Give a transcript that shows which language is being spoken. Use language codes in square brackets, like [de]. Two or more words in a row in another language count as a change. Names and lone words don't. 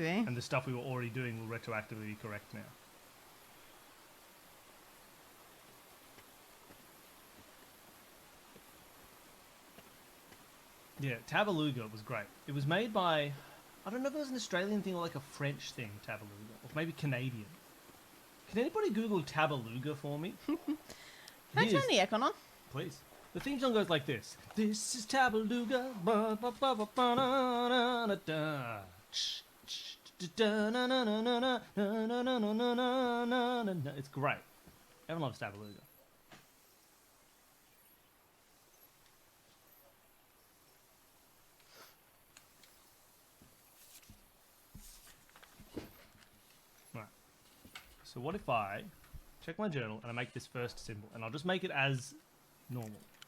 [en] And the stuff we were already doing will retroactively be correct now. Yeah, Tabaluga was great. It was made by, I don't know if it was an Australian thing or like a French thing, Tabaluga, or maybe Canadian. Can anybody Google Tabaluga for me? Can I turn the aircon on? Please. The theme song goes like this. This is Tabaluga. Ba, ba, ba, ba, ba, na, na, na, da. Ch, ch, da, na, na, na, na, na, na, na, na, na, na, na, na, na. It's great. Everyone loves Tabaluga. Right. So what if I check my journal and I make this first symbol, and I'll just make it as normal.